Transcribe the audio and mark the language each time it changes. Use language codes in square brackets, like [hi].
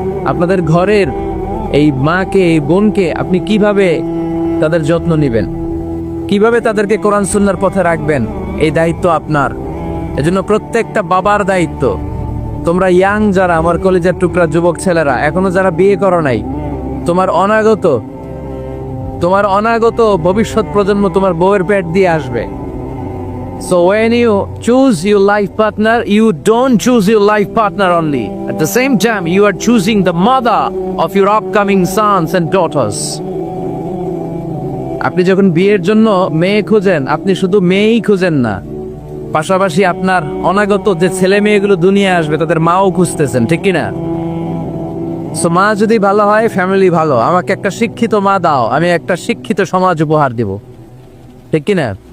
[bn] আপনাদের ঘরের এই মাকে, এই বোনকে আপনি কিভাবে তাদের যত্ন নেবেন, কিভাবে তাদেরকে কোরআন সুন্নাহর পথে রাখবেন, এই দায়িত্ব আপনার। এজন্য প্রত্যেকটা বাবার দায়িত্ব। তোমরা ইয়াং যারা, আমার কলেজের টুকরা যুবক ছেলেরা, এখনো যারা বিয়ে করো নাই, তোমার অনাগত তোমার অনাগত ভবিষ্যৎ প্রজন্ম তোমার বউয়ের পেট দিয়ে আসবে। [en] So when you choose your life partner, you don't choose your life partner only. At the same time, you are choosing the mother of your upcoming sons and daughters. [bn] আপনি যখন বিয়ের জন্য মেয়ে খুঁজেন, আপনি শুধু মেয়েই খুঁজেন না, পাশাপাশি আপনার অনাগত যে ছেলে মেয়েগুলো দুনিয়ায় আসবে তাদের মাও খুঁজতেছেন, ঠিক কিনা? সো মা যদি ভালো হয়, ফ্যামিলি ভালো। আমাকে একটা শিক্ষিত মা দাও, আমি একটা শিক্ষিত সমাজ উপহার দিব, ঠিক কিনা?